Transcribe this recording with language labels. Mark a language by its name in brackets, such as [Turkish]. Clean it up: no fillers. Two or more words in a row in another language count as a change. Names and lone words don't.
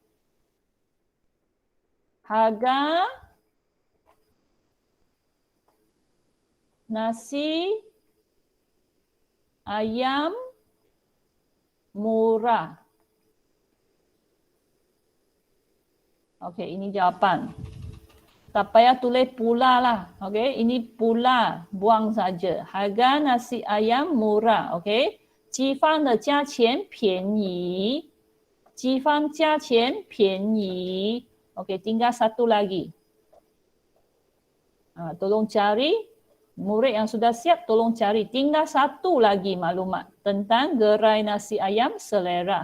[Malay] Harga nasi ayam murah. Okey, ini jawapan. Tak payah tulis pula lah. Okey, ini pula, buang saja. Harga nasi ayam murah. Okey, [Chinese] 鸡方的价钱便宜. 鸡方价钱便宜. [Malay] Okey, tinggal satu lagi. Tolong cari. Murid yang sudah siap tolong cari. Tinggal satu lagi maklumat tentang gerai nasi ayam selera.